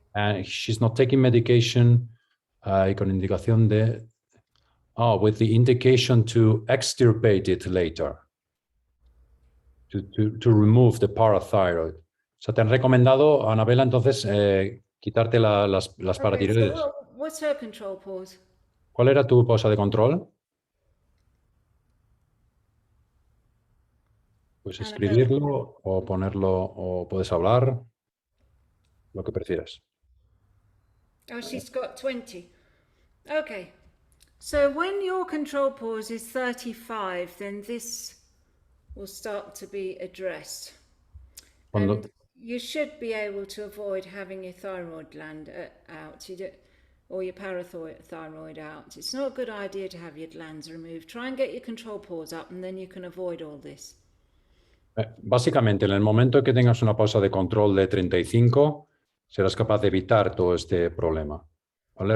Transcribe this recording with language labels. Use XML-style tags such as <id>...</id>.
<en>And she's not taking medication</en> <es>con indicación de</es> <en>with the indication to extirpate it later, to remove the parathyroid.</en> <es>O sea, te han recomendado, Anabela, entonces, quitarte las paratiroides.</es> <en>So what's her control pause?</en> <es>¿Cuál era tu pausa de control? Puedes escribirlo o ponerlo, o puedes hablar, lo que prefieras.</es> <en>Oh, she's got 20. Okay. So when your control pause is 35, then this will start to be addressed. And you should be able to avoid having your thyroid gland out, or your parathyroid out. It's not a good idea to have your glands removed. Try and get your control pause up, and then you can avoid all this.</en> <es>Básicamente, en el momento que tengas una pausa de control de 35, serás capaz de evitar todo este problema. ¿Vale?</es>